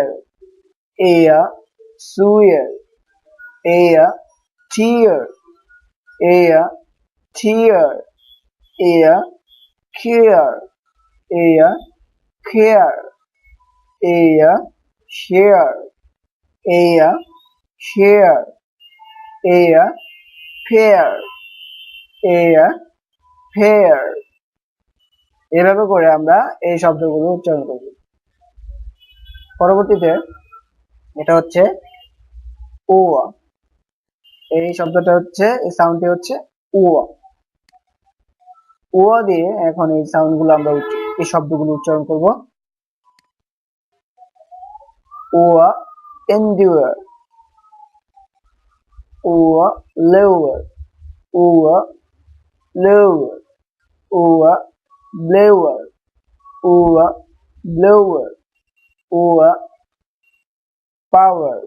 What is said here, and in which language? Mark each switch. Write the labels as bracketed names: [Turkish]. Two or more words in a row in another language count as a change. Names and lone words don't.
[Bangla] এয়া, swear, এয়া, tear, এয়া, tear, এয়া, care, এয়া, care, এয়া, share, এয়া, share, এয়া, pair, এয়া, pair। এভাবে করে আমরা এই শব্দগুলো উচ্চারণ করব। পরবর্তীতে এটা হচ্ছে ওয়া। এই শব্দটা হচ্ছে, এই সাউন্ডটি হচ্ছে ওয়া। ওয়া দিয়ে এখন এই সাউন্ডগুলো আমরা এই শব্দগুলো উচ্চারণ করব। ওয়া, endure, ওয়া, lower, ওয়া, lower, ওয়া, blower, ওয়া, blower, ওয়া, power,